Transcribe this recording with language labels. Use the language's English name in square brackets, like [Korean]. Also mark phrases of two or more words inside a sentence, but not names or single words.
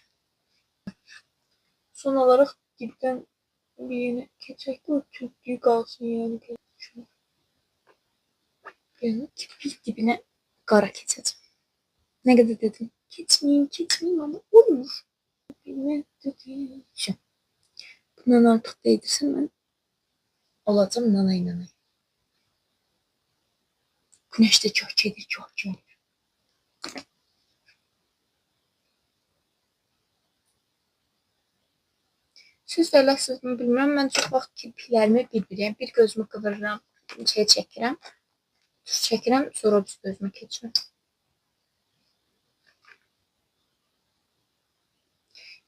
[Azerbaijani] Son olaraq dibdən bir yenə keçək ki, o tüklüyü qalsın yəni. Yəni dibinə qara keçəcəm. Nə qədər dedim? Keçməyim ama olur. Bundan artıq deydirsəm mən olacam nanay. [Turkish] Güneş de çok gelir. [Azerbaijani] Siz də eləsizmi bilmirəm. Mən çox vaxt kirpiklərimi bir-biriyəm. Bir gözümü qıvırıram, şey çəkirəm, tuş çəkirəm, sonra düz gözümə keçirirəm.